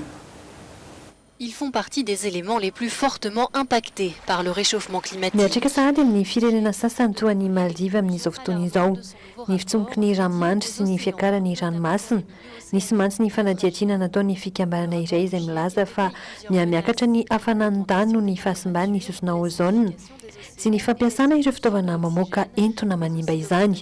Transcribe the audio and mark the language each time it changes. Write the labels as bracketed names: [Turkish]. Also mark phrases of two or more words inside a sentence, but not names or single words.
[French] Ils font partie des éléments les plus fortement impactés par le réchauffement climatique. [Malagasy] Miatrika sahady amin'ny firenena sasany toa ny Maldives amin'izao fotoana izao. Ny fitsomboky ny ranomandry sy ny fiakarany ranomasina. Nisy mantsy ny fanadihadiana nataon'ny fikambanana iray izay milaza fa miakatra ny hafanan'ny tany noho ny fahasimbany ny sosina ozone sy ny fampiasana ireo fitaovana mamoaka entona manimba izany.